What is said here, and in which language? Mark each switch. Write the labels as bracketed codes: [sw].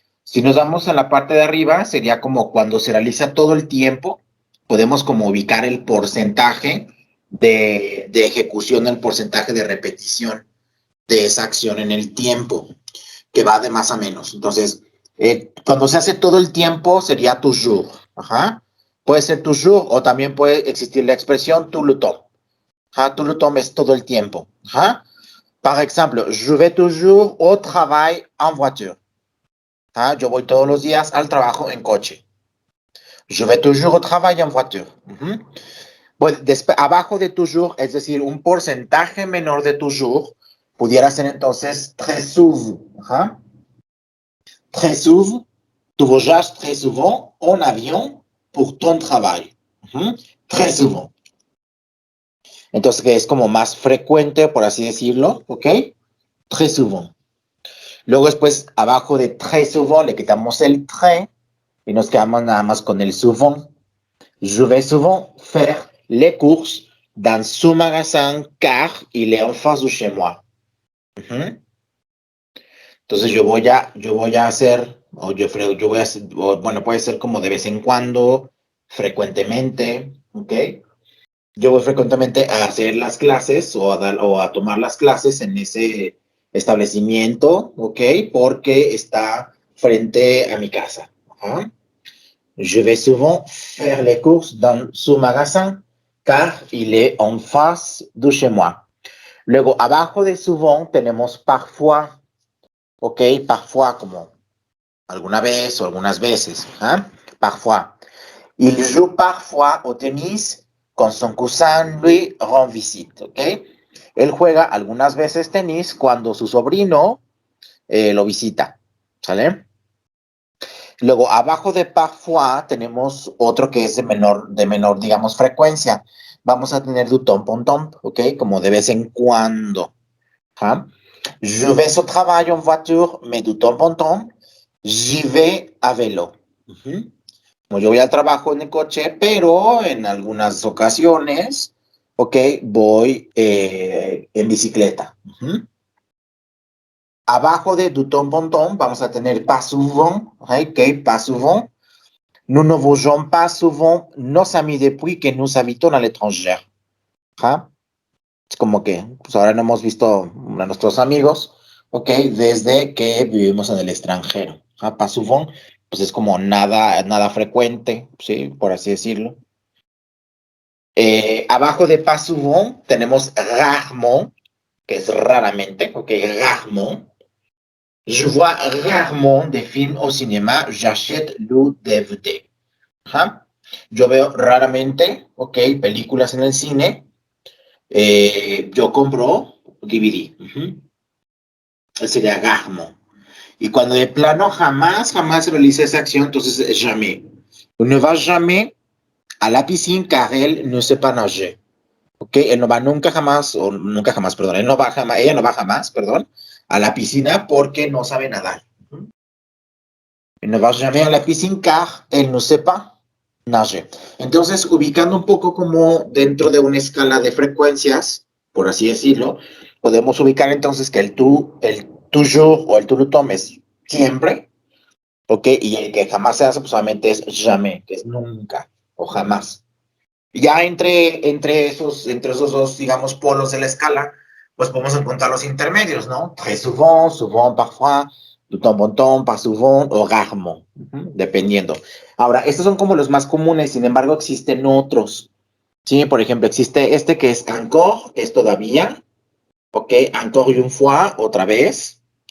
[es] Si nos vamos a la parte de arriba, sería como cuando se realiza todo el tiempo, podemos como ubicar el porcentaje de ejecución, el porcentaje de repetición de esa acción en el tiempo, que va de más a menos. Entonces, cuando se hace todo el tiempo, sería toujours. Ajá. Puede ser toujours o también puede existir la expresión tout le temps. Ajá, tout le temps es todo el tiempo. Ajá. Par ejemplo, [fr] je vais toujours au travail en voiture. [es] Ajá, yo voy todos los días al trabajo en coche. [fr] Je vais toujours au travail en voiture. [es] Pues abajo de toujours, es decir, un porcentaje menor de toujours, pudiera ser entonces très souvent. Ajá. [fr] Très souvent, tu voyages très souvent [es] en avión [fr] pour ton travail. Très souvent. [es] Entonces, que es como más frecuente, por así decirlo, ¿ok? Très souvent. Luego después, abajo de très souvent, le quitamos el très y nos quedamos nada más con el souvent. [fr] Je vais souvent faire les courses dans ce magasin car il est en face de chez moi. [es] Entonces yo voy a hacer, yo voy a hacer, o, bueno, puede ser como de vez en cuando, frecuentemente, ¿ok? Yo voy frecuentemente a hacer las clases o a tomar las clases en ese establecimiento, ¿ok? Porque está frente a mi casa. ¿Ah? [fr] Je vais souvent faire les courses dans ce magasin car il est en face de chez moi. [es] Luego, abajo de souvent tenemos parfois. Ok, parfois como alguna vez o algunas veces. ¿Eh? Parfois. [fr] Il joue parfois au tennis con son cousin lui rend visite. Ok. [es] Él juega algunas veces tenis cuando su sobrino lo visita. ¿Sale? Luego, abajo de parfois, tenemos otro que es de menor, digamos, frecuencia. Vamos a tener du temps en temps, ¿ok? Como de vez en cuando. ¿Ah? [fr] Je vais au travail en voiture, mais du temps en temps, j'y vais à vélo. Ujú. [es] Como yo voy al trabajo en el coche, pero en algunas ocasiones, ok, voy en bicicleta. Ujú. Abajo de du temps en temps, vamos a tener pas souvent, ok, pas souvent. [fr] Nous ne voyons pas souvent nos amis depuis que nous habitons à l'étranger. ¿Ah? [es] Es como que, pues ahora no hemos visto a nuestros amigos, ok, desde que vivimos en el extranjero. ¿Ah? Pas souvent, pues es como nada frecuente, sí, por así decirlo. Abajo de pas souvent tenemos rarement, que es raramente, ok, rarement. [fr] Je vois rarement des films au cinéma, j'achète le DVD. Ajá. [es] Yo veo raramente, ok, películas en el cine. Yo compro DVD. Ujú. Sería rarement. Y cuando de plano jamás realice esa acción, entonces jamais. [fr] On ne va jamais à la piscine car elle ne sait pas nager. [es] Ok, él no va nunca jamás, o nunca jamás, perdón, él no va jamás, ella no va jamás, perdón, a la piscina porque no sabe nadar. [fr] Elle ne va jamais à la piscine car elle ne sait pas nager. [es] Entonces, ubicando un poco como dentro de una escala de frecuencias, por así decirlo, podemos ubicar entonces que el toujours o el tú lo tomes siempre, ¿ok? Y el que jamás se hace, pues solamente es jamais, que es nunca o jamás. Ya entre esos dos, digamos, polos de la escala, pues podemos encontrar los intermedios, ¿no? [fr] Très souvent, souvent, parfois, de temps en temps, pas souvent [es] o [fr] rarement, [es] dependiendo. Ahora, estos son como los más comunes, sin embargo, existen otros. Sí, por ejemplo, existe este que es encore, que es todavía, ¿ok? [fr] Encore une fois, [es] otra vez.